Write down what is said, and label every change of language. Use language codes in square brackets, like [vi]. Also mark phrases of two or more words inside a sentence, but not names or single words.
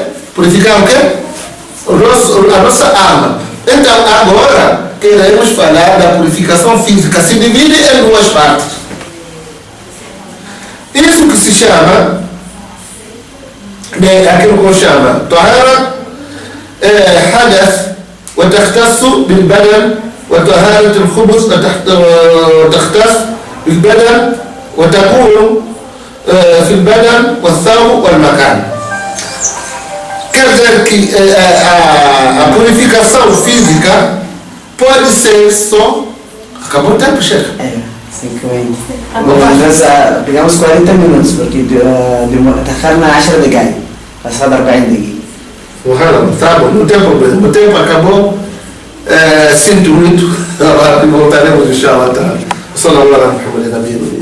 [pt] Purificar o quê? A nossa alma. Então agora queremos falar da purificação física. Se divide em duas partes. Isso que se chama, aquilo que se chama [ar] طهارة حدث وتختص بالبدن وطهارة الخبث وتختص بالبدن وتكون في البدن والثوب والمكان. [pt] Quer dizer que a purificação física pode ser só... Acabou o tempo, chefe? 50. Nós pegamos 40 minutos, porque [ar] دخلنا 10 دقائق فصار 40 دقيقة. [pt] Tá bom, não tem problema. O tempo acabou. Sinto muito. Voltaremos, inshallah. [ar] صلى الله عليه وسلم.